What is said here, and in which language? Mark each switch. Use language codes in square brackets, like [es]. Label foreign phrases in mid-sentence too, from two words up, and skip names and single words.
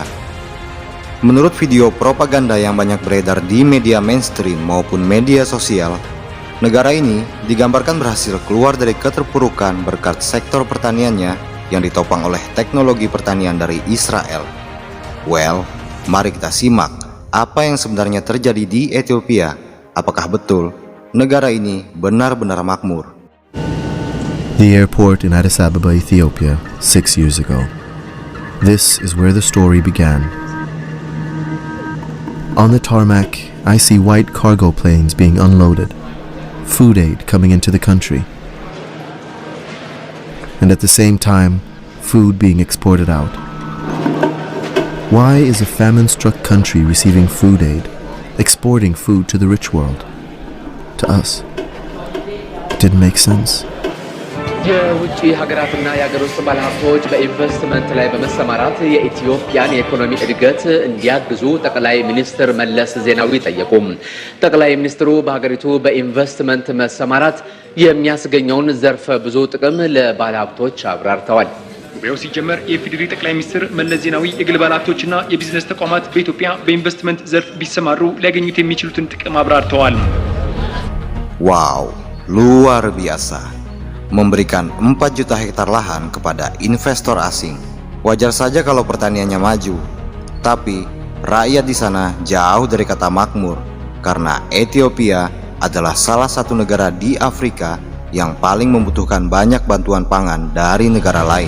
[id] Menurut video propaganda yang banyak beredar di media mainstream maupun media sosial, negara ini digambarkan berhasil keluar dari keterpurukan berkat sektor pertaniannya yang ditopang oleh teknologi pertanian dari Israel. Well, mari kita simak apa yang sebenarnya terjadi di Ethiopia. Apakah betul negara ini benar-benar makmur? [en] The airport in Addis Ababa, Ethiopia, 6 years ago. This is where the story began. On the tarmac, I see white cargo planes being unloaded, food aid coming into the country, and at the same time, food being exported out. Why is a famine-struck country receiving food aid, exporting food to the rich world? To us. It didn't make sense. [am] የውጭ ሀገራትና የሀገር ውስጥ ባለሀብቶች በኢንቨስትመንት ላይ በመሰማራት የኢትዮጵያን የኢኮኖሚ እድገት እንዲያግዙ ጠቅላይ ሚኒስትር መለስ ዜናዊ ጠየቁ። ጠቅላይ ሚኒስትሩ በሀገሪቱ በኢንቨስትመንት መሰማራት የሚያስገኘውን ዘርፈ ብዙ ጥቅም ለባለሀብቶች አብራርተዋል። ጉባኤው ሲጀመር የኢፌዴሪ ጠቅላይ ሚኒስትር መለስ ዜናዊ የግል ባለሀብቶችና የቢዝነስ ተቋማት በኢትዮጵያ በኢንቨስትመንት ዘርፍ ቢሰማሩ ሊያገኙት የሚችሉትን ጥቅም አብራርተዋል። [id] Wow, luar biasa. Memberikan 4 juta hektar lahan kepada investor asing. Wajar saja kalau pertaniannya maju. Tapi rakyat di sana jauh dari kata makmur, karena Ethiopia adalah salah satu negara di Afrika yang paling membutuhkan banyak bantuan pangan dari negara lain.